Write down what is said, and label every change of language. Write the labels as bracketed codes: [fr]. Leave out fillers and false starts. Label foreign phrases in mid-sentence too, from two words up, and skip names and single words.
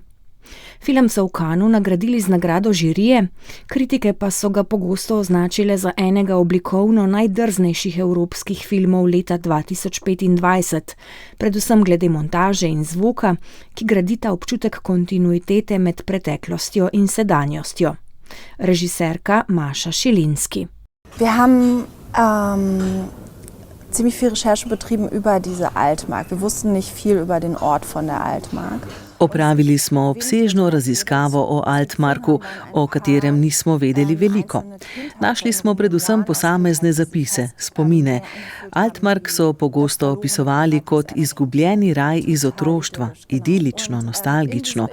[sl] Film so v Cannesu nagradili z nagrado žirije, kritike pa so ga pogosto označile za enega oblikovno najdrznejših evropskih filmov leta 2025, predvsem glede montaže in zvoka, ki gradita občutek kontinuitete med preteklostjo in sedanjostjo. Režiserka Maša Šilinski. [de] Wir haben ziemlich viel Recherche betrieben über diese Altmark. Wir wussten nicht viel über den Ort von der Altmark. [sl] Opravili smo obsežno raziskavo o Altmarku, o katerem nismo vedeli veliko. Našli smo predvsem posamezne zapise, spomine. Altmark so pogosto opisovali kot izgubljeni raj iz otroštva, idilično, nostalgično.